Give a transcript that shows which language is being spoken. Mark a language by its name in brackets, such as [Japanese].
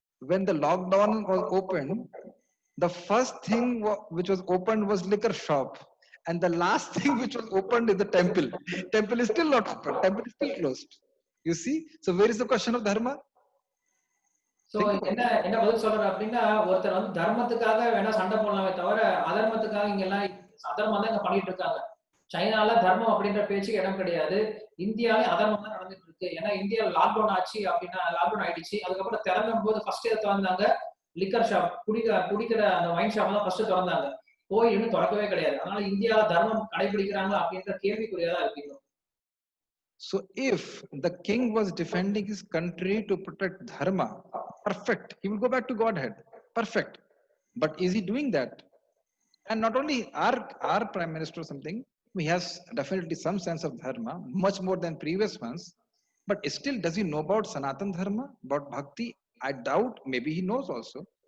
[English] When the lockdown was open, the first thing which was opened was liquor shop, and the last thing which was opened is the temple. Temple is still not open. Temple is still closed. You see? So where is the question of dharma? [Tamil] So என்ன பதில் சொல்றாரு அப்படின்னா, ஒருத்தர் வந்து தர்மத்துக்காக வேணா சண்டை போடலாமே தவிர அதர்மத்துக்காக இங்க எல்லாம் அதர்மம் தான் இங்க பண்ணிட்டு இருக்காங்க. சைனால தர்மம் அப்படின்ற பேச்சுக்கு இடம் கிடையாது. இந்தியாவிலே அதர்மம் தான் நடந்துட்டு இருக்கு. ஏன்னா இந்தியாவில் லாக்டவுன் ஆச்சு அப்படின்னா லாக்டவுன் ஆயிடுச்சு. அதுக்கப்புறம் திறந்தும் போது ஃபர்ஸ்ட் எதை திறந்தாங்க? லிக்கர் ஷாப், குடிக்கிற அந்த வைன் ஷாப் தான் ஃபர்ஸ்ட் திறந்தாங்க. கோயில் இன்னும் திறக்கவே கிடையாது. அதனால இந்தியாவில தர்மம் கடைபிடிக்கிறாங்க அப்படின்ற கேள்விக்குரியதா இருக்கு. [English] So if the king was defending his country to protect dharma, perfect, he will go back to Godhead, perfect. But is he doing that? And not only our prime minister or something, he has definitely some sense of dharma, much more than previous ones, but still does he know about Sanatan dharma, about bhakti? I doubt. Maybe he knows also,